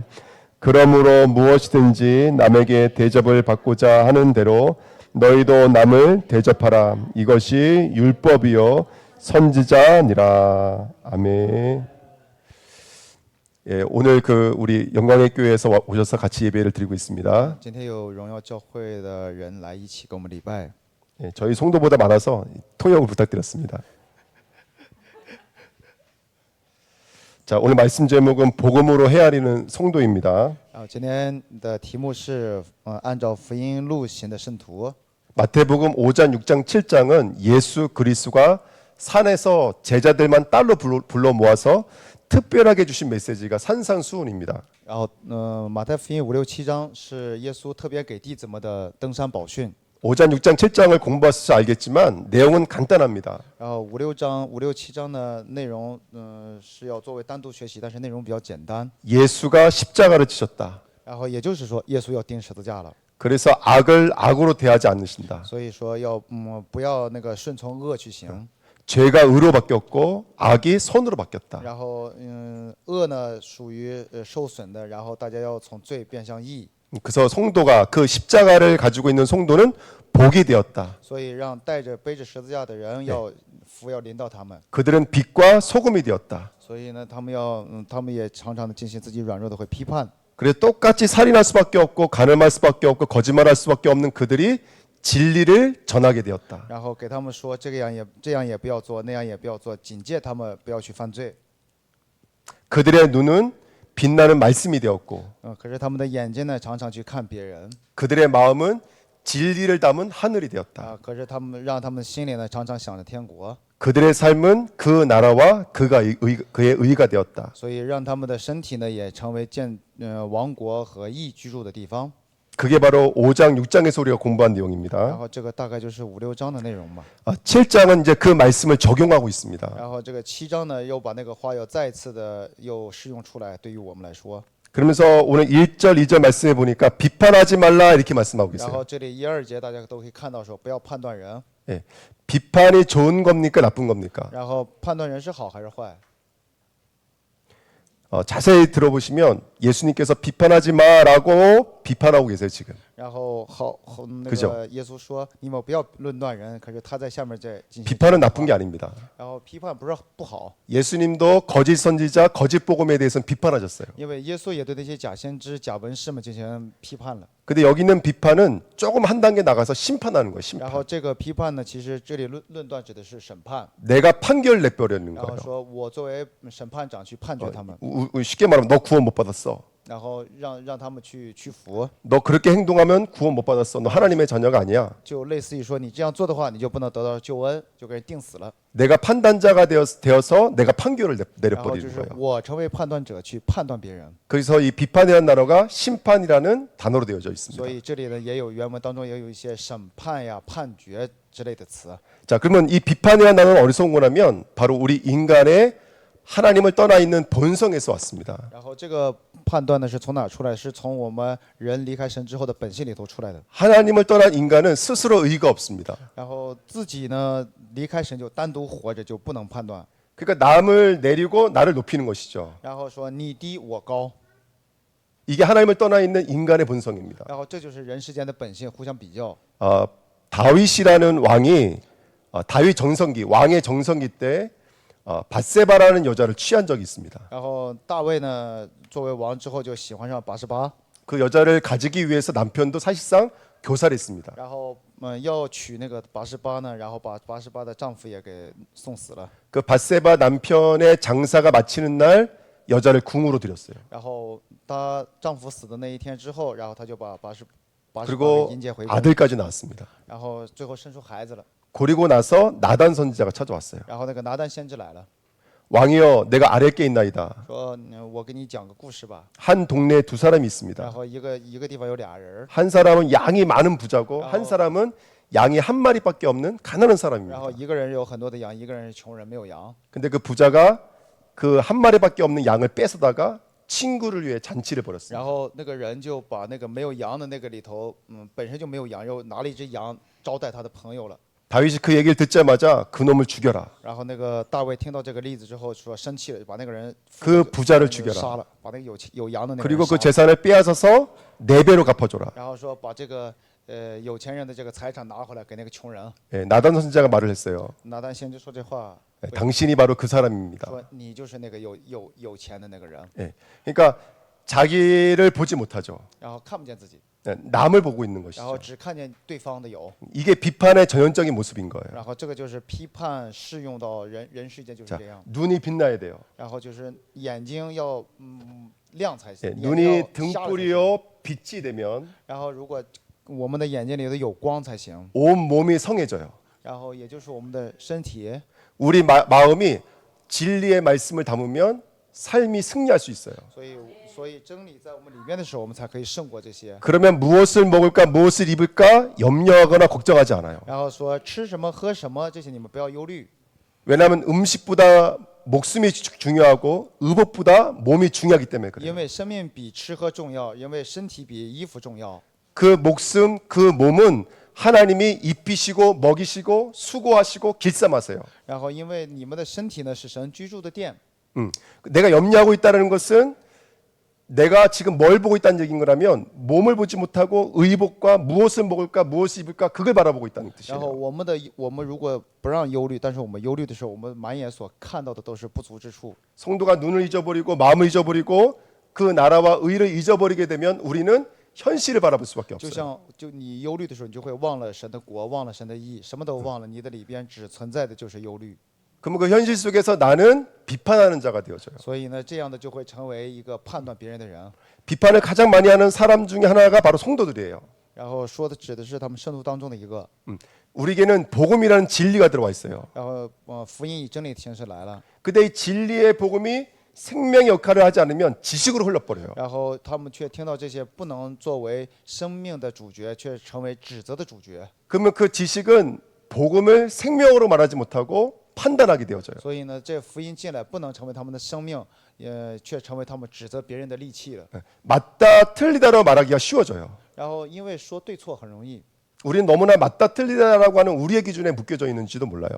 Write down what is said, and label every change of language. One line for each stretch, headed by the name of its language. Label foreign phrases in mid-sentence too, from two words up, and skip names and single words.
Korean: 그러므로 무엇이든지 남에게 대접을 받고자 하는 대로 너희도 남을 대접하라. 이것이 율법이요 선지자니라. 아멘. 예, 오늘 우리 영광의 교회에서 오셔서 같이 예배를 드리고 있습니다.
Chinese: 今天有荣耀教会的人来一起跟我们礼拜。
Korean: 예, 저희 성도보다 많아서 통역을 부탁드렸습니다. 자, 오늘 말씀 제목은 복음으로 헤아리는 성도입니다.
Chinese: 今天的题目是按照福音路行的圣徒。
Korean: 마태복음 5장, 6장, 7장은 예수 그리스도가 산에서 제자들만 딸로 불러 모아서 특별하게 주신 메시지가 산상수훈입니다.
Chinese: 然后马太福音5、6、7章是耶稣特别给弟子们的登山宝训。
Korean: 5장, 6장, 7장을 공부하셔서 알겠지만 내용은 간단합니다.
Chinese: 然后5、6章、5、6、7章的内容是要作为单独学习，但是内容比较简单。
Korean: 예수가 십자가를 지셨다.
Chinese: 然后也就是说，耶稣要钉十字架了，
Korean: 그래서 악을 악으로 대하지 않으신다.
Chinese: 所以说要不要那个顺从恶去行。
Korean: 죄가 의로 바뀌었고 악이 선으로 바뀌었다.
Chinese: 然后恶呢属于受损的，然后大家要从罪变向义。
Korean: 그래서 성도가 그 십자가를 가지고 있는 성도는 복이 되었다.
Chinese: 所以让带着背着十字架的人要福要临到他们。
Korean: 그들은 빛과 소금이 되었다.
Chinese: 所以呢，他们也常常的进行自己软弱的会批判。
Korean: 그래서 똑같이 살인할 수밖에 없고 간음할 수밖에 없고 거짓말할 수밖에 없는 그들이 진리를 전하게 되었다.
Chinese: 然后给他们说这样也不要做，那样也不要做，警戒他们不要去犯罪。
Korean: 그들의 눈은 빛나는 말씀이 되었고
Chinese: 可是他们的眼睛呢，常常去看别人。
Korean: 그들의 마음은 진리를 담은 하늘이 되었다.
Chinese: 可是让他们心里呢，常常想着天国。
Korean: 그들의 삶은 그 나라와 그의 의가 되었다.
Chinese: 所以让他们的身体呢，也成为王国和义居住的地方。
Korean: 그게 바로 5장, 6장에서 우리가 공부한
Chinese: 然
Korean: 내용입니다.
Chinese: 后这个大概就是5、6章的内容嘛。
Korean: 7장은 이제 그 말씀을 적용하고 있습니다.
Chinese: 然后这个7章呢，又把那个话要再次的又适用出来，对于我们来说。
Korean: 그러면서 오늘 1절, 2절 말씀해 보니까 비판하지 말라 이렇게 말씀하고
Chinese: 然
Korean: 있어요.
Chinese: 后这里1、2节大家都可以看到说，不要判断人。
Korean: 예. 비판이 좋은 겁니까 나쁜 겁니까?
Chinese: 然后判断人是好还是坏？
Korean: 자세히 들어보시면 예수님께서 비판하지 마라고 비판하고 계세요 지금.
Chinese: 然后那
Korean: 그죠
Chinese: 个耶稣说你们不要论断人，可是他在下面在进行。
Korean: 비판은 나쁜 게 아닙니다.
Chinese: 然后批判不是不好，
Korean: 예수님도 거짓 선지자, 거짓 복음에 대해서는 비판하셨어요.
Chinese: 因为耶稣也对那些假先知、假文士们进行批判了。
Korean: 근데 여기 있는 비판은 조금 한 단계 나가서 심판하는 거예요.
Chinese: 然
Korean: 심판.
Chinese: 后这个批判呢，其实这里论断指的是审判。
Korean: 내가 판결 내버리는
Chinese: 然后
Korean: 거예요.
Chinese: 说我作为审判长去判决他们。
Korean: 쉽게 말하면 너 구원 못 받았어.
Chinese: 然后让他们去服，
Korean: 너 그렇게 행동하면 구원 못 받았어. 너 하나님의 자녀가 아니야.
Chinese: 就类似于说你这样做的话，你就不能得到救恩，就给人定死了。
Korean: 내가 판단자가 되어서 내가 판결을
Chinese: 然后就
Korean: 내려버리는
Chinese: 是
Korean: 거예요.
Chinese: 我成为判断者去判断别人，
Korean: 그래서 이 비판이라는 단어가 심판이라는 단어로 되어져 있습니다.
Chinese: 所以这里呢也有原文当中也有一些审判呀、判决之类的词。
Korean: 자, 그러면 이 비판이라는 단어는 어디서 온 거냐면 바로 우리 인간의 하나님을 떠나 있는 본성에서 왔습니다.
Chinese: 然后这个判断呢是从哪儿出来？是从我们人离开神之后的本性里头出来的。
Korean: 하나님을 떠난 인간은 스스로 의가 없습니다.
Chinese: 然后自己呢离开神就单独活着就不能判断，
Korean: 그러니까 남을 내리고 나를 높이는 것이죠.
Chinese: 然后说你低我高，
Korean: 이게 하나님을 떠나 있는 인간의 본성입니다.
Chinese: 然后这就是人世间的本性，互相比较。
Korean: 다윗이라는 왕이 다윗 정성기 왕의 정성기 때 밧세바라는 여자를 취한 적이 있습니다.
Chinese: 然后大卫呢作为王之后就喜欢上拔示巴，
Korean: 그 여자를 가지기 위해서 남편도 사실상 교살했습니다.
Chinese: 然后要娶那个拔示巴呢，然后把拔示巴的丈夫也给送死了。
Korean: 그 밧세바 남편의 장사가 마치는 날 여자를 궁으로 들였어요.
Chinese: 然后她丈夫死的那一天之后，然后她就把拔示巴
Korean: 그리고
Chinese: 迎接回宫，
Korean: 아들까지 낳았습니다.
Chinese: 然后最后生出孩子了。
Korean: 그리고 나서 나단 선지자가 찾아왔어요.
Chinese: 然后那个拿单先知来了，
Korean: 왕이여, 내가 아랫게 있나이다.
Chinese: 说我给你讲个故事吧。
Korean: 한 동네에 두 사람이
Chinese: 然
Korean: 있습니다.
Chinese: 后一个地方有俩人，
Korean: 한 사람은 양이 많은 부자고 한 사람은 양이 한 마리밖에 없는 가난한
Chinese: 然
Korean: 사람입니다.
Chinese: 后一个人有很多的羊，一个人是穷人没有羊。
Korean: 근데 그 부자가 그 한 마리밖에 없는 양을 뺏어다가 친구를 위해 잔치를 벌였습니다.
Chinese: 然后那个人就把那个没有羊的那个里头，本身就没有羊肉，拿了一只羊招待他的朋友了。
Korean: 다윗이 그 얘기를 듣자마자 그 놈을 죽여라.
Chinese: 然后那个大卫听到这个例子之后，说生气了，把那个人
Korean: 그 부자를 죽여라.
Chinese: 杀了，把那个有羊的那个
Korean: 그리고
Chinese: 人
Korean: 그
Chinese: 杀了。
Korean: 재산을 빼앗아서 4배로 갚아줘라.
Chinese: 然后说把这个有钱人的这个财产拿回来给那个穷人。
Korean: 예, 나단 선지자가 말을 했어요.
Chinese: 拿单先知说这话，
Korean: 예, 당신이 바로 그 사람입니다.
Chinese: 说你就是那个有钱的那个人，
Korean: 예, 그러니까 자기를 보지 못하죠.
Chinese: 然后看不见自己，
Korean: 예, 남을 보고 있는
Chinese: 然后
Korean: 것이죠.
Chinese: 只看见对方的有。
Korean: 이게 비판의 전형적인 모습인 거예요.
Chinese: 然后这个就是批判适用到人世间就是
Korean: 자,
Chinese: 这样。
Korean: 눈이 빛나야 돼요.
Chinese: 然后就是眼睛要亮才
Korean: 예,
Chinese: 行，眼睛
Korean: 눈이
Chinese: 要瞎了才行。
Korean: 등불이요 빛이 되면
Chinese: 然后如果我们的眼睛里头有光才行，
Korean: 온 몸이 성해져요.
Chinese: 然后也就是我们的身体，
Korean: 우리 마음이 진리의 말씀을 담으면 삶이 승리할 수 있어요.
Chinese: 所以真理在我们里面的时候，我们才可以胜过这些。
Korean: 그러면 무엇을 먹을까 무엇을 입을까 염려하거나 걱정하지 않아요.
Chinese: 然后说吃什么喝什么这些你们不要忧虑，
Korean: 왜냐하면 음식보다 목숨이 중요하고 의복보다 몸이 중요하기 때문에
Chinese: 因
Korean: 그래요.
Chinese: 为生命比吃喝重要，因为身体比衣服重要。
Korean: 그 목숨 그 몸은 하나님이 입히시고 먹이시고 수고하시고 길쌈하세요.
Chinese: 然后因为你们的身体呢是神居住的殿，
Korean: 내가 염려하고 있다는 것은 내가 지금 뭘 보고 있다는 얘기인 거라면 몸을 보지 못하고 의복과 무엇을 먹을까 무엇을 입을까 그걸 바라보고 있다는
Chinese: 然后
Korean: 뜻이에요.
Chinese: 我们如果不让忧虑，但是我们忧虑的时候，我们满眼所看到的都是不足之处。
Korean: 성도가 눈을 잊어버리고 마음을 잊어버리고 그 나라와 의를 잊어버리게 되면 우리는 현실을 바라볼 수밖에
Chinese: 就
Korean: 없어요.
Chinese: 像你忧虑的时候，你就会忘了神的国，忘了神的义，什么都忘了，你的里边只存在的就是忧虑。
Korean: 그러면 그 현실 속에서 나는 비판하는 자가 되어져요.
Chinese: 所以呢，这样的就会成为一个判断别人的人。
Korean: 비판을 가장 많이 하는 사람 중에 하나가 바로 성도들이에요.
Chinese: 然后说的指的是他们圣徒当中的一个。
Korean: 우리에게는 복음이라는 진리가 들어와 있어요.
Chinese: 然后福音以真理的形式来了，
Korean: 근데 이 진리의 복음이 생명의 역할을 하지 않으면 지식으로 흘러버려요.
Chinese: 然后他们却听到这些不能作为生命的主角，却成为指责的主角。
Korean: 그러면 그 지식은 복음을 생명으로 말하지 못하고 판단하게 되어져요.
Chinese: 所以呢，这福音进来不能成为他们的生命，却成为他们指责别人的利器了。
Korean: 맞다 틀리다로 말하기가 쉬워져요.
Chinese: 然后因为说对错很容易，
Korean: 우리는 너무나 맞다 틀리다라고 하는 우리의 기준에 묶여져 있는지도 몰라요.